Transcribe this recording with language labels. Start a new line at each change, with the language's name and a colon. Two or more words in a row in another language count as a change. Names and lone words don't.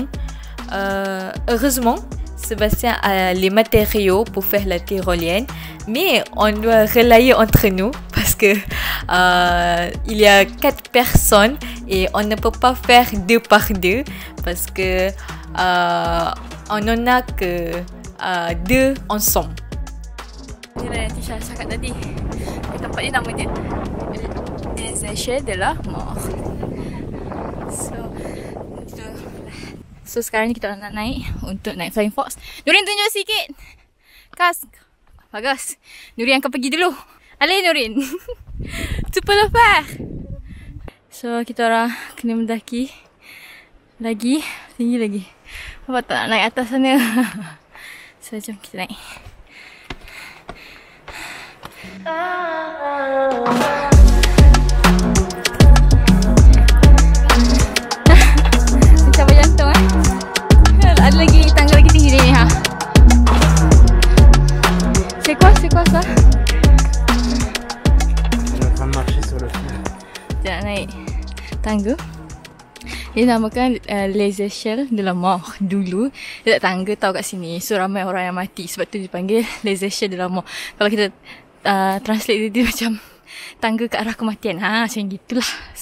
French: Heureusement, Sébastien a les matériaux pour faire la tyrolienne, mais on doit relayer entre nous parce que il y a 4 personnes et on ne peut pas faire 2 par 2 parce que on n'en a que 2 ensemble.
Malay: Inilah yang Tisha cakap tadi. Tempat ni nama dia Les Échelles de la Mort. So sekarang ni kita nak naik untuk naik
English: Flying Fox.
Malay: Nurin tunjuk sikit. Kas. Bagus. Nurin akan pergi dulu.
French: Allez Nurin. Tu peux le faire.
Malay: So kita orang kena mendaki lagi, tinggi lagi. Apa tak nak naik atas sana. So jom kita naik. Capai jantung Ada lagi tangga lagi tinggi ni ha.
French: C'est quoi ça? On est en train de marcher sur le fil.
Malay: Kita nak naik tangga. Dia namakan Les Échelles de la Mort. Dulu dia tak tangga tau kat sini. So ramai orang yang mati. Sebab tu dipanggil Les Échelles de la Mort. Kalau kita translate dia macam tangga ke arah kematian. Macam gitulah.